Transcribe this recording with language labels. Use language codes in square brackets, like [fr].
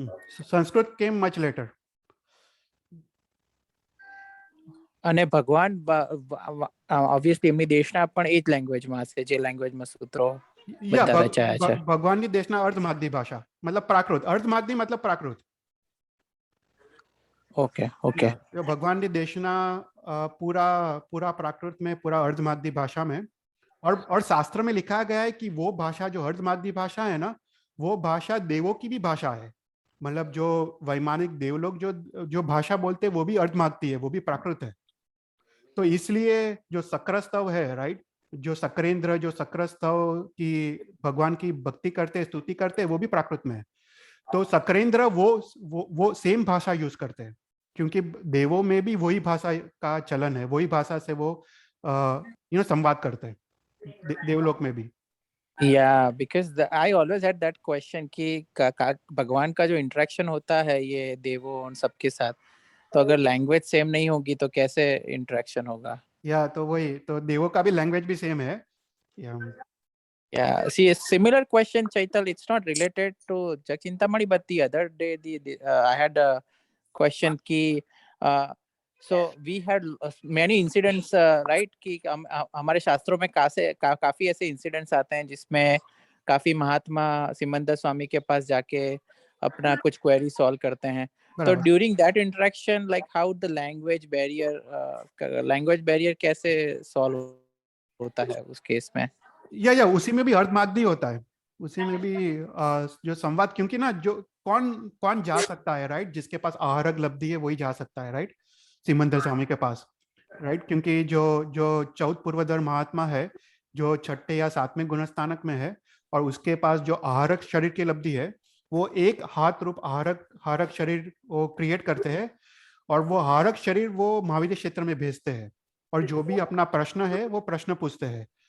[gu] સંસ્કૃત કેમ much letter. અને ભગવાન ઓબ્વિયસલી એમની દેશના પણ એ જ લેંગ્વેજમાં હશે જે લેંગ્વેજમાં સૂત્રો બધા રચાયા છે. ભગવાનની દેશના અર્ધમાગધી ભાષા મતલબ પ્રાકૃત. અર્ધમાગધી મતલબ પ્રાકૃત. [hi] Okay okay. तो भगवान के देशना पूरा प्राकृत में, पूरा अर्धमागधी भाषा में, और शास्त्र में लिखा गया है कि वो भाषा जो अर्धमागधी भाषा है ना, वो भाषा देवों की भी भाषा है. मतलब जो वैमानिक देवलोग जो भाषा बोलते हैं वो भी अर्धमागधी है, वो भी प्राकृत है. तो इसलिए जो शक्रस्तव है, राइट, जो शक्रेंद्र जो शक्रस्तव की भगवान की भक्ति करते, स्तुति करते, वो भी प्राकृत में है. तो शक्रेंद्र वो सेम भाषा यूज करते हैं, क्योंकि देवों में भी वही भाषा का चलन है, वही भाषा से वो संवाद करते हैं देवलोक में भी. [en] Yeah, because I always had that question [hi] कि भगवान का जो इंटरेक्शन होता है ये देवों उन सबके साथ, तो अगर लैंग्वेज सेम नहीं होगी तो कैसे इंटरेक्शन होगा. या तो वही, तो देवों का भी लैंग्वेज भी सेम है. [en] Yeah, see, a similar question, Chaital. It's not related to Chintamani, but the other day, I had a question कि so we had many incidents, right? [hi] कि हमारे शास्त्रों में काफी ऐसे incidents आते हैं जिसमें काफी महात्मा सिमंदर स्वामी के पास जाके अपना कुछ [en] query solve [hi] करते हैं. [en] तो during that interaction, like how the language barrier [hi] कैसे solve होता है उस केस में. या उसी में भी अर्धमागधी होता है. उसी में भी जो संवाद, क्योंकि ना जो कौन जा सकता है, राइट, जिसके पास आहारक लब्धि है वही जा सकता है, राइट, सिमंदर स्वामी के पास, राइट, क्योंकि जो चौथ पूर्वधर महात्मा है जो छठे या सातवें गुणस्थानक में है, और उसके पास जो आहारक शरीर की लब्धि है, वो एक हाथ रूप आहारक शरीर वो क्रिएट करते हैं, और वो आहारक शरीर वो महावीर क्षेत्र में भेजते हैं, और जो भी अपना प्रश्न है वो प्रश्न पूछते हैं.